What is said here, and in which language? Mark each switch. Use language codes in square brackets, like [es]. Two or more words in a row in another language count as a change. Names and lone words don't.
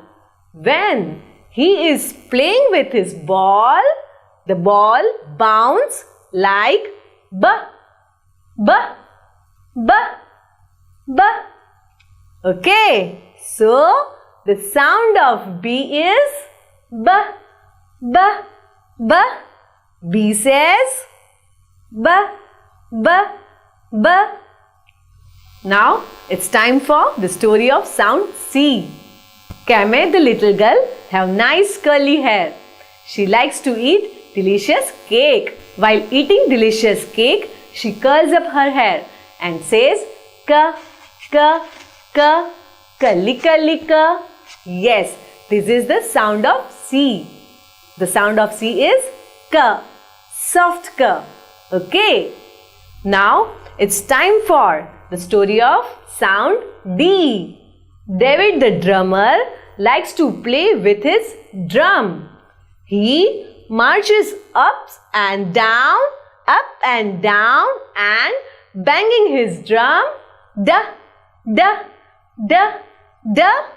[en] When he is playing with his ball, the ball bounces like ba, ba, ba, ba. Okay, so the sound of B is ba, ba, ba. B says ba, ba, ba. Now it's time for the story of sound C. Kame, the little girl, have nice curly hair. She likes to eat delicious cake. While eating delicious cake, she curls up her hair and says ka, ka, ka, kali, kali, ka. Yes, this is the sound of C. The sound of C is ka, soft ka. Okay. Now it's time for the story of sound D. David the drummer likes to play with his drum. He marches up and down and banging his drum da, da, da, da.